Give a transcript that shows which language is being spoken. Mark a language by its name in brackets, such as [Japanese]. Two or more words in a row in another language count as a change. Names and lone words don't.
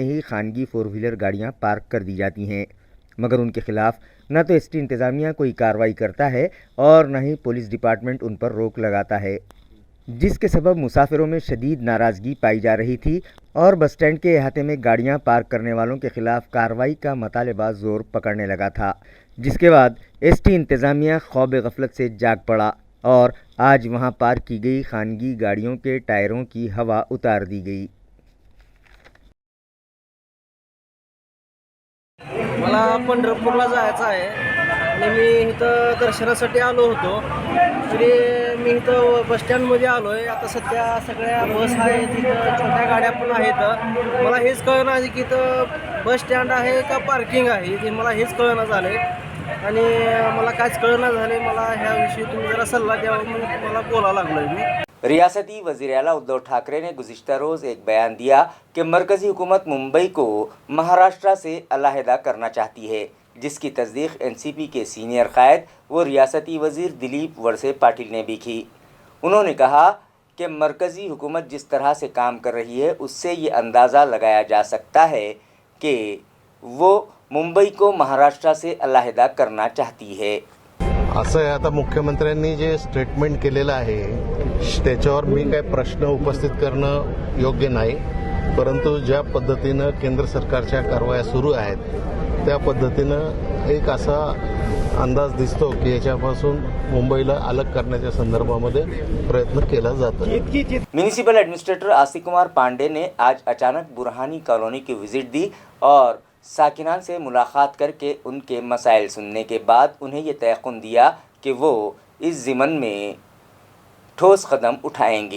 [Urdu] ہی خانگی 4 ویلر گاڑیاں پارک کر دی جاتی ہیں، مگر ان کے خلاف نہ تو ایس ٹی انتظامیہ کوئی کارروائی کرتا ہے اور نہ ہی پولیس ڈپارٹمنٹ ان پر روک لگاتا ہے، جس کے سبب مسافروں میں شدید ناراضگی پائی جا رہی تھی اور بس اسٹینڈ کے احاطے میں گاڑیاں پارک کرنے والوں کے خلاف کارروائی کا مطالبہ زور پکڑنے لگا تھا، جس کے بعد ایس ٹی انتظامیہ خواب غفلت سے جاگ پڑا اور آج وہاں پارک کی گئی خانگی گاڑیوں کے ٹائروں کی ہوا اتار دی گئی۔ [Marathi] मला पंढरपूरला जायचं आहे आणि मी इथं दर्शनासाठी आलो होतो, तरी मी इथं बसस्टँडमध्ये आलो आहे। आता सध्या सगळ्या बस आहेत, इथं छोट्या गाड्या पण आहेत। मला हेच कळना की इथं [English] bus stand [Marathi] आहे का पार्किंग आहे, हे मला हेच कळना झालं आहे आणि मला काहीच कळना झालं। मला ह्याविषयी तुम्ही जरा सल्ला द्यावा म्हणून तुम्हाला बोलायला लागलो आहे मी। [Urdu] ریاستی وزیر اعلیٰ ادھو ٹھاکرے نے گزشتہ روز ایک بیان دیا کہ مرکزی حکومت ممبئی کو مہاراشٹرا سے علیحدہ کرنا چاہتی ہے، جس کی تصدیق این سی پی کے سینئر قائد و ریاستی وزیر دلیپ ورسے پاٹل نے بھی کی۔ انہوں نے کہا کہ مرکزی حکومت جس طرح سے کام کر رہی ہے اس سے یہ اندازہ لگایا جا سکتا ہے کہ وہ ممبئی کو مہاراشٹرا سے علیحدہ کرنا چاہتی ہے۔ [Marathi] असं आहे, आता मुख्यमंत्र्यांनी जे स्टेटमेंट केलेलं आहे त्याच्यावर मी काही प्रश्न उपस्थित करणं योग्य नाही, परंतु ज्या पद्धतीनं केंद्र सरकारच्या कारवाया सुरू आहेत त्या पद्धतीनं एक असा अंदाज दिसतो की याच्यापासून मुंबईला अलग करण्याच्या संदर्भामध्ये प्रयत्न केला जातो। [English] Municipal Administrator [Urdu] آستک کمار پانڈے نے آج اچانک برہانی کالونی کی وزٹ دی اور ساکنان سے ملاقات کرکے ان کے مسائل سننے کے بعد انہیں یہ تیقن دیا کہ وہ اس ضمن میں ٹھوس قدم اٹھائیں گے.